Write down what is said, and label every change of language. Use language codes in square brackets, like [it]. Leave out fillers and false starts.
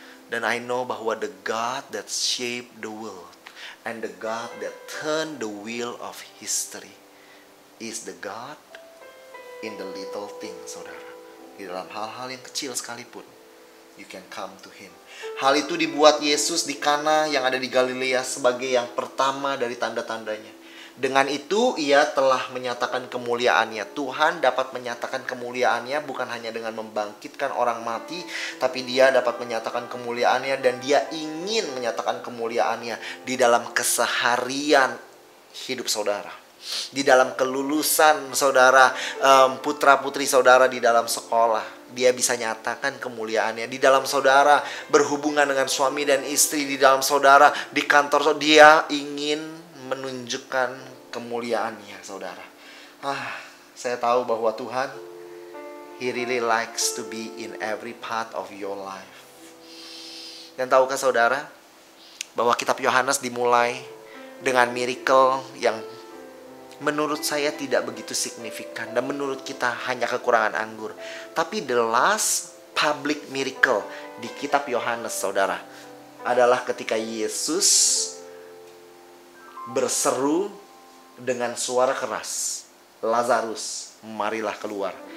[en] Dan I know bahwa the God that shaped the world and the God that turned the wheel of history is the God in the little things, saudara. [id] Di dalam hal-hal yang kecil sekalipun, [en] you can come to Him. [id] Hal itu dibuat Yesus di Kana yang ada di Galilea sebagai yang pertama dari tanda-tandanya. Dengan itu Ia telah menyatakan kemuliaannya. Tuhan dapat menyatakan kemuliaannya bukan hanya dengan membangkitkan orang mati, tapi Dia dapat menyatakan kemuliaannya, dan Dia ingin menyatakan kemuliaannya di dalam keseharian hidup saudara, di dalam kelulusan saudara, putra-putri saudara di dalam sekolah. Dia bisa nyatakan kemuliaannya di dalam saudara berhubungan dengan suami dan istri, di dalam saudara di kantor. Dia ingin menunjukkan kemuliaannya saudara. Saya tahu bahwa Tuhan, [en] He really likes to be in every part of your life. [id] Dan tahukah saudara bahwa kitab Yohanes dimulai dengan miracle yang menurut saya tidak begitu signifikan, dan menurut kita hanya kekurangan anggur. Tapi [en] the last public miracle [id] di kitab Yohanes saudara adalah ketika Yesus berseru dengan suara keras, Lazarus, marilah keluar.